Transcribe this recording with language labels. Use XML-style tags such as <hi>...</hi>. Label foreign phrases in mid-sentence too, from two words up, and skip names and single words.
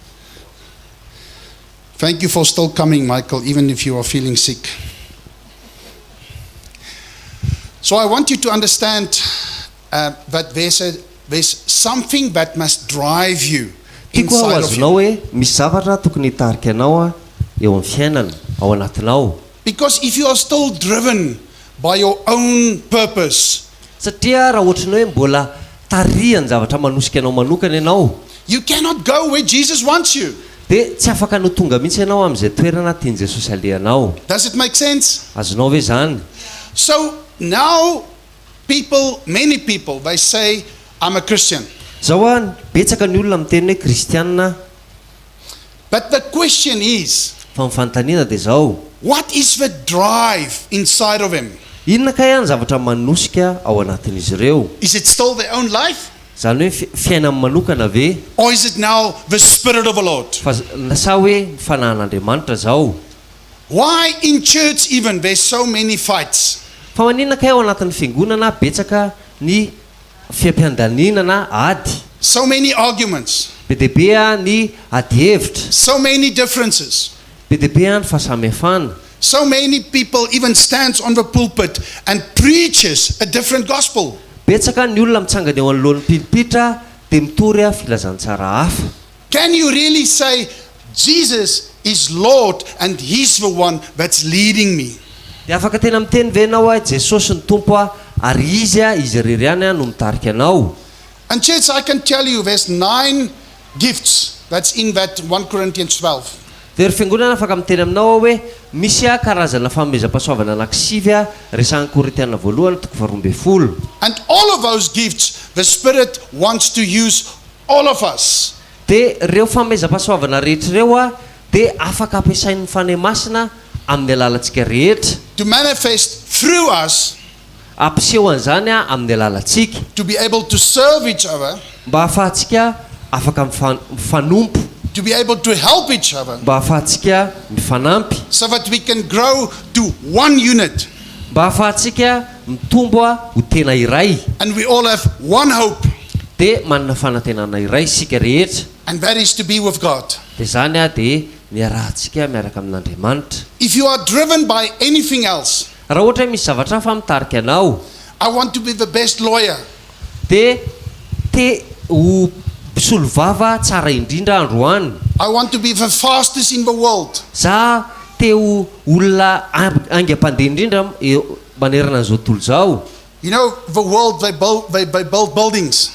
<en>Thank you for still coming, Michael, even if you are feeling sick. So I want you to understand that there's something that must drive you</en> <mg>Tiako</mg> <en>inside of</en> <mg>azonao</mg> <en>you.</en> <mg>hoe misy zavatra tokony hitarika anao eo amin'ny fiainana ao anatinao.</mg> <en>Because if you are still driven by your own purpose,</en> <mg>Satria raha ohatra ny hoe mbola tarihany zavatra manosika anao manokana ianao,</mg> <en>you cannot go where Jesus wants you.</en> <mg>dia tsy afaka no tonga mihitsy ianao amin'izay toerana tiany Jesosy alehanao.</mg> <en>Does it make sense?</en> <mg>Azonao ve zany?</mg> <en>So now many people, they say, I'm a Christian.</en> <mg>Zao betsaka ny olona miteny hoe kristianina,</mg> <en>But the question is,</en> <mg>fa ny fanontaniana dia zao,</mg> <en>what is the drive inside of him?</en> <mg>inona kay ny zavatra manosika ao anatin'izy ireo?</mg> <en>Is it still their own life?</en> <mg>Zany hoe fiainany manokana ve?</mg> <en>Or is it now the Spirit of the Lord?</en> <mg>Fa sa hoe fanahin'Andriamanitra zao?</mg> <en>Why in church even there's so many fights?</en> <mg>Fa maninona kay ao anatin'ny fiangonana betsaka ny fiampiandaninana ady,</mg> <en>So many arguments,</en> <mg>be deabe ny ady hevitra,</mg> <en>so many differences.</en> <mg>be deabe ny fahasamihafana.</mg> <en>So many people even stands on the pulpit and preaches a different gospel.</en> <mg>Betsaka ny olona mitsangana eo anoloan'ny pilipitra dia mitory filazantsara hafa.</mg> <en>Can you really say Jesus is Lord and He's the one that's leading me?</en> <mg>Dia afaka tena miteny ve ianao hoe Jesosy ny tompo ary izy irery ihany no mitarika anao?</mg> <en>And church, I can tell you there's 9 gifts that's in that 1 Corinthians 12.</en> <mg>Dia ry fiangonana afaka miteny aminao hoe misy karazana fanomezam-pahasoavana anankisivy resahan'ny Korintiana voalohany 12.</mg> <en>And all of those gifts, the Spirit wants to use all of us.</en> <mg>Dia reo fanomezam-pahasoavana rehetra reo dia afaka ampiasain'ny fanahy masina amin'ny alalantsika rehetra,</mg> <en>To manifest through us,</en> <mg>ampiseho an'izany amin'ny alalantsika,</mg> <en>to be able to serve each other,</en> <mg>mba ahafahantsika afaka mifanompo,</mg> <en>to be able to help each other,</en> <mg>mba ahafahantsika mifanampy,</mg> <en>so that we can grow to one unit.</en> <mg>mba ahafahantsika mitombo ho tena iray,</mg> <en>And we all have one hope,</en> <mg>dia manana fanantenana iray isika rehetra.</mg> <en>and that is to be with God.</en> <mg>Dia zany dia miarahantsika miaraka amin'Andriamanitra.</mg> <en>If you are driven by anything else,</en> <mg>Raha ohatra hoe misy zavatra hafa mitarika anao,</mg> <en>I want to be the best lawyer.</en> <mg>dia ho solovava tsara indrindra androany.</mg> <en>I want to be the fastest in the world.</en> <mg>Za ho olona aingam-pandeha indrindra manerana an'izao tontolo zao.</mg> <en>You know, the world, they build buildings.</en>